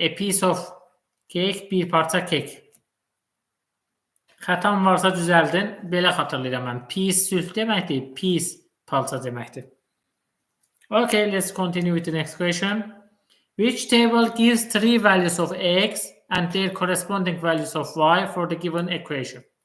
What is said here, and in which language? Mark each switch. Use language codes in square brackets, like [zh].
[en] A piece of cake, [az] bir parça kek. Xətam varsa düzəldin. Belə xatırlayıram mən. Peace sülh deməkdir, peace parça deməkdir. [en] Okay, let's continue with the next question. Which table gives 3 values of x and their corresponding values of y for the given equation?